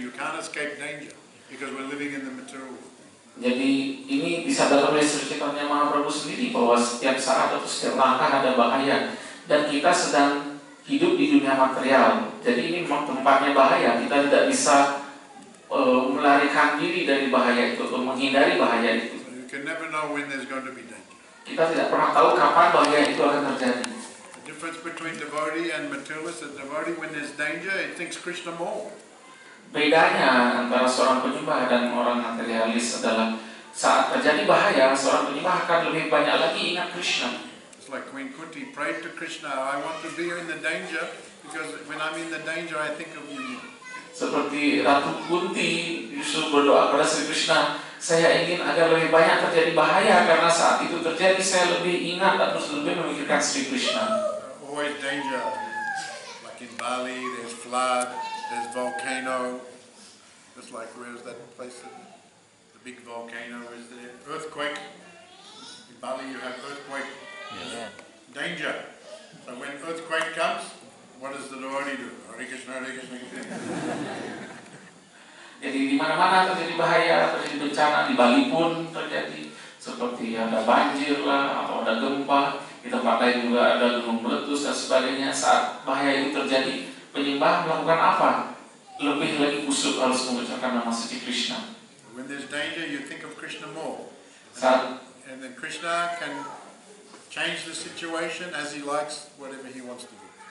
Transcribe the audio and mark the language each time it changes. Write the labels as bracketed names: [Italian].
[English] You can't escape danger because we're living in the material world. [Indonesian] Jadi ini disadarkan oleh Sri Chaitanya Mahaprabhu sendiri bahwa setiap saat atau setiap langkah ada bahaya dan kita sedang hidup di dunia material. Jadi ini memang tempatnya bahaya. Kita tidak bisa melarikan diri dari bahaya itu atau menghindari bahaya itu. [English] So you can never know when there's going to be danger. [Indonesian] Kita tidak pernah tahu kapan bahaya itu akan terjadi. [English] The difference between devotee and materialist, the devotee when there's danger, it thinks Krishna more. [Indonesian] Bedanya antara seorang penyembah dan orang materialis adalah saat terjadi bahaya, seorang penyembah akan lebih banyak lagi ingat Krishna. [English] It's like Queen Kunti prayed to Krishna, I want to be in the danger because when I'm in the danger I think of you. [Indonesian] Seperti Ratu Kunti justru berdoa kepada Sri Krishna, saya ingin agar lebih banyak terjadi bahaya, karena saat itu terjadi saya lebih ingat dan terus lebih memikirkan Sri Krishna. [English] Always danger. Like in Bali, there's flood, there's volcano. Just like where's that place? The big volcano is there. Earthquake. In Bali, you have earthquake. Yes. Danger. So when earthquake comes, what does the devotee do? Hare Krishna, Hare Krishna. [Indonesian] Jadi di mana-mana terjadi bahaya, terjadi bencana. Di Bali pun terjadi, seperti ada banjir lah atau ada gempa. Di tempat lain juga ada gunung meletus dan sebagainya. Saat bahaya itu terjadi, penyembah melakukan apa? Lebih lagi kusuk harus mengucapkan nama suci Krishna. [English] When there's danger, you think of Krishna more. And then Krishna can change the situation as he likes, whatever he wants to do.